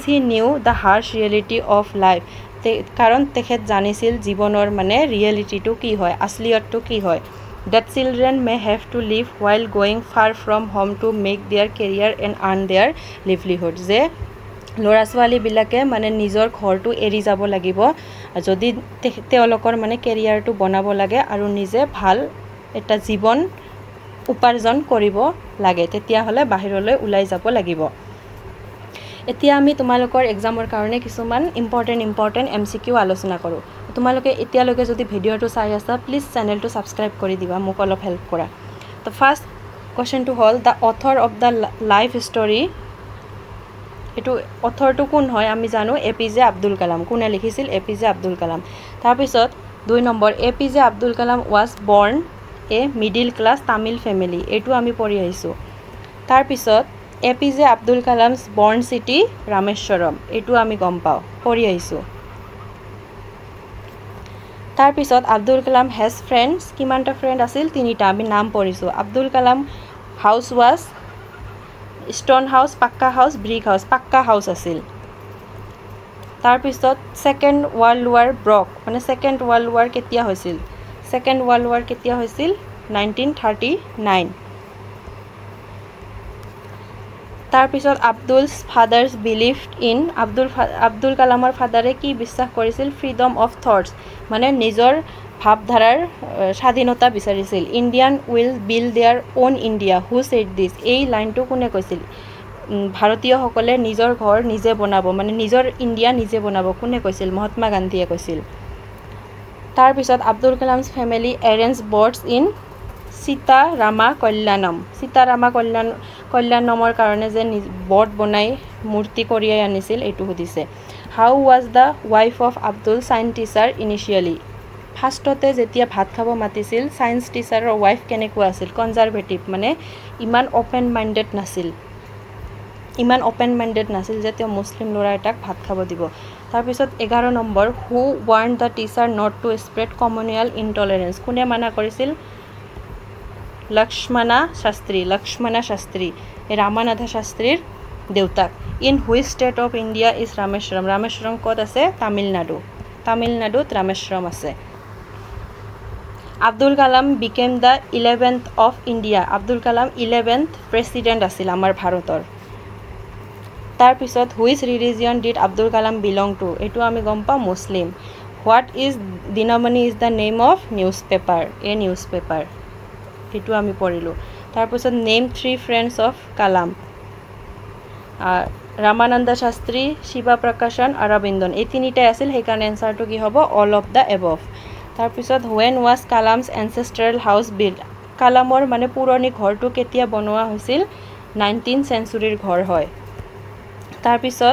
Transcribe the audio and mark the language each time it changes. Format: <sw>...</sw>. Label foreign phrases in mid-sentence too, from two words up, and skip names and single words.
<en>he knew the harsh reality of life</en> <as>কাৰণ তেখেত জানিছিল জীৱনৰ মানে ৰিয়েলিটিটো কি হয়</as> <en>আসলিয়তটো কি হয় that children may have to live while going far from home to make their career and earn their livelihood</en> <as>যে লৰা ছোৱালী বিলাকে মানে নিজৰ ঘৰটো এৰি যাব লাগিব যদি তেওঁলোকৰ মানে কেৰিয়াৰটো বনাব লাগে আৰু নিজে ভাল এটা জীৱন উপাৰ্জন কৰিব লাগে তেতিয়া হলে বাহিৰলৈ ওলাই যাব লাগিব এতিয়া আমি তোমালোকৰ এক্সামৰ কাৰণে কিছুমান ইম্পৰ্টেন্ট এমসিকিউ আলোচনা কৰো তোমালোকে এতিয়ালৈকে যদি ভিডিওটো চাই আছা প্লিজ চেনেলটো সাবস্ক্ৰাইব কৰি দিবা মোক অলপ হেল্প কৰা তো ফাৰ্স্ট কোশ্চেনটো হল</as> <en>the author of the life story</en> <as>এটো অথৰটো কোন হয় আমি জানো এপিজে আব্দুল কালাম কোনে লিখিছিল এপিজে আব্দুল কালাম তাৰ পিছত 2 নম্বৰ এপিজে আব্দুল কালাম</as> <en>was born a middle class Tamil family</en> <as>এটো আমি পঢ়ি আহিছো তাৰ পিছত এপিজে আব্দুল কালাম's</as> <en>born city</en> <as>ৰামেশ্বৰম এটো আমি গম পাও পঢ়ি আহিছো তাৰ পিছত আব্দুল কালাম</as> <en>has friends</en> <as>কিমানটা ফ্ৰেন্ড আছিল তিনিটা আমি নাম পঢ়িছো আব্দুল কালাম</as> <en>house was stone house</en> <as>পাক্কা house</as> <en>brick house</en> <as>পাক্কা house আছিল তাৰ পিছত সেকেন্ড ওয়ার্ল্ড ওয়ার ব্ৰক মানে সেকেন্ড ওয়ার্ল্ড ওয়ার কেতিয়া হৈছিল সেকেন্ড ওয়ার্ল্ড ওয়ার কেতিয়া হৈছিল 1939 তাৰ পিছত</as> <en>Abdul's father's believed in</en> <as>আব্দুল কালামৰ ফাদাৰে কি বিশ্বাস কৰিছিল</as> <en>freedom of thoughts</en> <as>মানে নিজৰ ভাবধাৰাৰ স্বাধীনতা বিচাৰিছিল</as> <en>Indian will build their own India who said this</en> <as>এই লাইনটো কোনে কৈছিল ভাৰতীয় সকলে নিজৰ ঘৰ নিজে বনাব মানে নিজৰ ইন্ডিয়া নিজে বনাব কোনে কৈছিল মহাত্মা গান্ধীয়ে কৈছিল তাৰ পিছত</as> <en>Abdul Kalam's family arrange birds in Seetharama</en> <as>কল্যাণমৰ কাৰণে যে বৰ্ড বনাই মূৰ্তি কৰিয়াই আনিছিল এটো সুধিছে</as> <en>how was the wife of Abdul science teacher initially</en> <as>ফাৰ্ষ্টতে যেতিয়া ভাত খাব মাতিছিল সায়েন্স টিচাৰৰ ওয়াইফ কেনেকুৱা আছিল কনজাৰভেটিভ মানে ইমান</as> <en>open minded</en> <as>নাছিল ইমান</as> <en>open minded</en> <as>নাছিল যে তেওঁ মুছলিম ল'ৰা এটাক ভাত খাব দিব তাৰপিছত 11 নম্বৰ</as> <en>who warned the teacher not to spread communal intolerance</en> <as>কোনে মানা কৰিছিল লক্ষ্মণা শাস্ত্ৰী ৰামানাথা শাস্ত্ৰীৰ দেউতাক</as> <en>in which state of India is Rameswaram</en> <as>ক'ত আছে তামিলনাডুত ৰামেশ্বৰম আছে আব্দুল কালাম</as> <en>became the 11th of India</en> <as>আব্দুল কালাম 11th প্ৰেচিডেণ্ট আছিল আমাৰ ভাৰতৰ তাৰপিছত</as> <en>which religion did Abdul Kalam belong to</en> <as>এইটো আমি গম পাওঁ মুছলিম</as> <en>what is Dinamani is the name of newspaper</en> <as>এইটো আমি পঢ়িলোঁ তাৰপিছত</as> <en>name 3 friends of Kalam</en> <as>ৰামানন্দ শাস্ত্ৰী শিৱা প্ৰকাশন অৰবিন্দন এই তিনিটাই আছিল সেইকাৰণে এনচাৰটো কি হ'ব</as> <en>all of the above</en> <as>তাৰপিছত</as> <en>when was Kalam's ancestral house built</en> <as>কালামৰ মানে পুৰণি ঘৰটো কেতিয়া বনোৱা হৈছিল 19th চেঞ্চুৰীৰ ঘৰ হয় তাৰপিছত</as>